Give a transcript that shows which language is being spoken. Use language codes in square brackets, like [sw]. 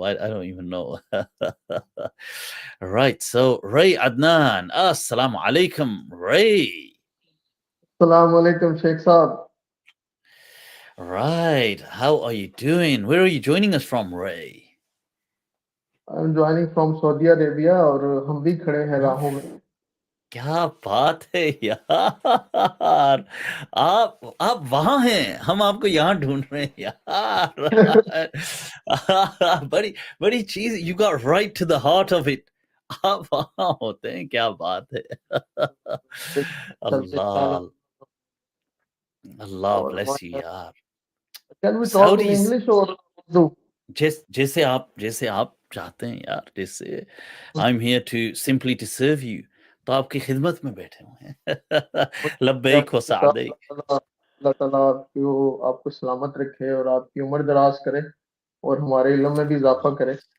[en] I don't even know. Right, so Ray Adnan. [ar] Assalamu alaikum, Ray. Assalamu alaikum, Sheikh Saab. [en] Right, how are you doing? Where are you joining us from, Ray? I'm joining from Saudi Arabia [hi] और हम भी खड़े हैं राहों में. क्या बात है यार, आप वहां हैं, हम आपको यहाँ ढूंढ रहे हैं यार. बड़ी चीज, [en] you got right to the heart of it. [hi] आप वहां होते हैं, क्या बात है. [en] Allah bless you यार. Can we talk in English or Urdu? [hi] जैसे आप चाहते हैं यार. [en] जैसे I'm here to simply to serve you. [hi] तो आपकी खिदमत में बैठे हुए हैं. [ar] लब्बैक व सअदैक. [hi] अल्लाह ताला आपको सलामत रखे और आपकी उम्र दराज करे और हमारे इल्म में भी इजाफा करे.